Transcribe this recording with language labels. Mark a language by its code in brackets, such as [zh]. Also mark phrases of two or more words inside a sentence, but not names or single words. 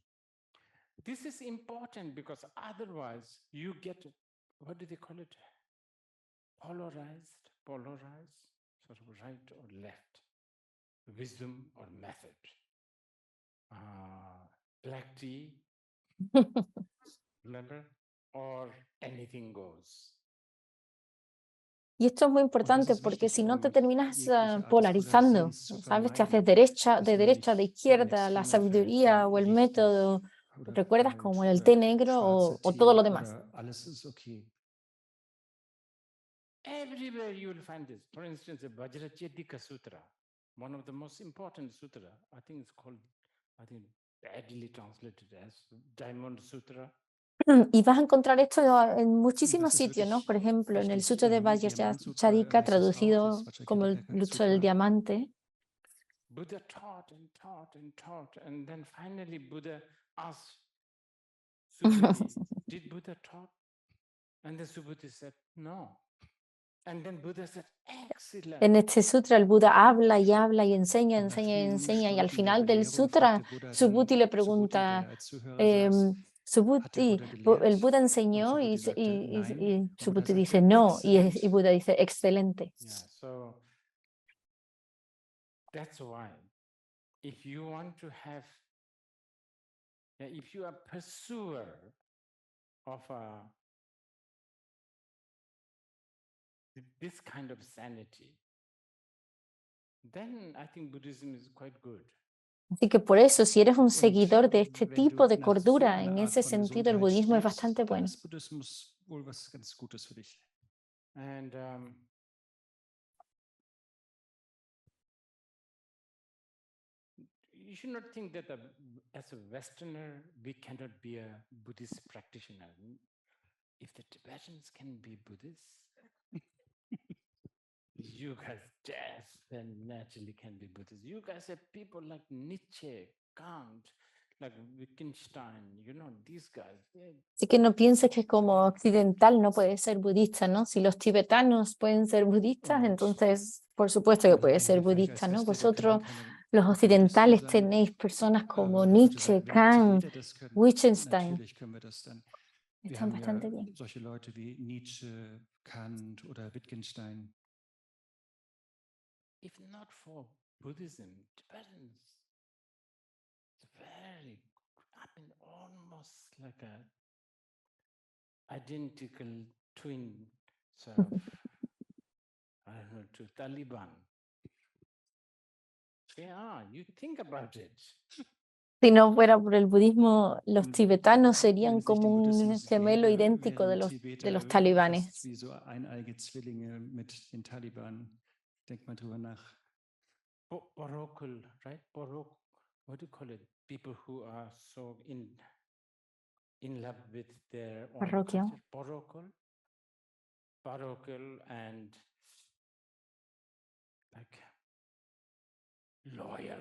[en] This is important because otherwise you get, what do they call it? Polarized, sort of right or left, wisdom or method. Black tea, remember? Or anything goes. [es] Y esto es muy [de] Und das [es] importante [de] ist [es] porque [de] wichtig, [es] si no te [de] um [es] terminas [de] jegliche Art des [es] polarizando, [de] Polarisierens zu [es] ¿sabes? Te haces [de] vermeiden, [es] de [de] dass man [es] derecha, de [de] nicht in [es] izquierda, la [de] Extreme fällt, [es] sabiduría [de] von [es] o el [de] richtig [es] método, [de] oder [es] recuerdas [de] falsch [es] como el [de] oder [es] té negro [de] schwarzer [es] o todo [de] Tee [es] lo demás. [de] oder alles ist okay. [en] Everywhere you will find this. For instance, the Vajrachyedika Sutra, one of the most important sutra, I think it's called, I think badly translated as Diamond Sutra. [es] Y vas a encontrar esto en [de] Und [es] muchísimos [de] das ist [es] sitios, ¿no? Por [de] wirklich [es] ejemplo, en el [de] wichtig. [es] Sutra de [de] Im Diamant-Sutra [es] Vajracharika, [de] heißt es auch, [es] traducido [de] das [es] como el [de] Vajrayana [es] Sutra del [de] Sutra, [es] Diamante. [en] Buddha taught and taught and taught, and then finally Buddha asked Subhuti, did Buddha taught? And then Subhuti said, no. And then Buddha said, excellent. [es] En este sutra el Buda habla y habla y enseña, [de] und nach [es] enseña y [de] vielen [es] enseña y al [de] Stunden der [es] final del [de] Belehrung [es] sutra [de] fragte Buddha [es] Subhuti [de] dann [es] le [de] Subhuti, [es] pregunta, [de] der als Zuhörer saß, hat der [es] Subhuti, [de] Buddha [es] el [de] gelehrt? [es] Buda [de] Und [es] enseñó [de] Subhuti sagte nein. [es] y [de] Und Buddha [es] Subhuti [de] sagte [es] dice no y [de] excellent. [es] Buda dice excelente. [en] Yeah, so that's why if you want to have, if you are pursuer of this kind of sanity, then I think Buddhism is quite good. [es] Así que por eso, si eres un [de] Und [es] seguidor de este [de] wenn du [es] tipo de [de] nach so [es] cordura, [de] einer [es] en [de] Art [es] ese [de] von [es] sentido el [de] Gesundheit [es] budismo es [de] strebst, [es] bastante [de] dann [es] bueno. [de] ist Buddhismus wohl was ganz Gutes für dich. [en] And you should not think that as a Westerner, we cannot be a Buddhist practitioner. If the Tibetans can be Buddhists, you guys definitely can be Buddhists. You guys have people like Nietzsche, Kant, like Wittgenstein, you know, these guys. [es] Así que no pienses que como occidental no puedes ser budista, ¿no? Si los tibetanos pueden ser budistas, entonces por supuesto que puedes ser budista, ¿no? Vosotros, los occidentales, tenéis personas como Nietzsche, Kant, Wittgenstein. [de] Natürlich können wir das dann. Wir [es] Están [de] haben [es] bastante [de] ja [es] bien. [de] solche Leute wie Nietzsche, Kant oder Wittgenstein. [en] If not for Buddhism, Tibetans, it's very, I mean, almost like a identical twin sort of, I don't know, to Taliban. Yeah, you think about it. [es] Si no fuera por el budismo, los [de] Und [es] tibetanos serían [de] wenn es nicht [es] como [de] den [es] un [de] Buddhismus [es] gemelo [de] gäbe, [es] idéntico [de] wären [es] de [de] Tibeter [es] los [de] fast [es] talibanes. [de] wie so eineige Zwillinge mit den Taliban. Denk mal drüber nach. [en] Parochial, right? What do you call it? People who are so in love with their own [es] Parroquia. [en] culture. Parochial and like loyal.